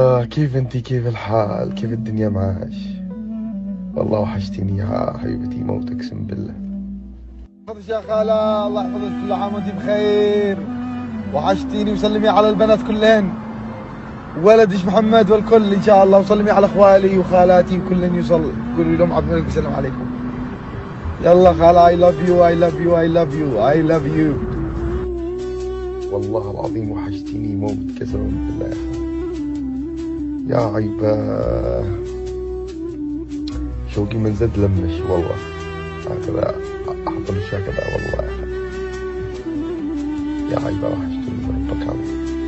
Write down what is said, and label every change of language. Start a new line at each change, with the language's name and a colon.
Arabic: كيف انتي؟ كيف الحال؟ كيف الدنيا معاش؟ والله وحشتيني يا حبيبتي موت اقسم بالله. يحفظك يا خالة، الله يحفظك، كل عام وانت بخير. وحشتيني وسلمي على البنات كلهن، ولدش محمد والكل ان شاء الله، وسلمي على اخوالي وخالاتي وكلن يوصل، قولوا لهم عبد الملك بيسلم عليكم. يلا خالة
English: I love you I love you I love you I love you.
Arabic: والله العظيم وحشتيني موت قسما بالله يا خالة. يا عيبة شوقي من زد لمش والله، هكذا احط الاشياء كذا والله يا خالة. يا عيبة وحشتيني ربك عظيم.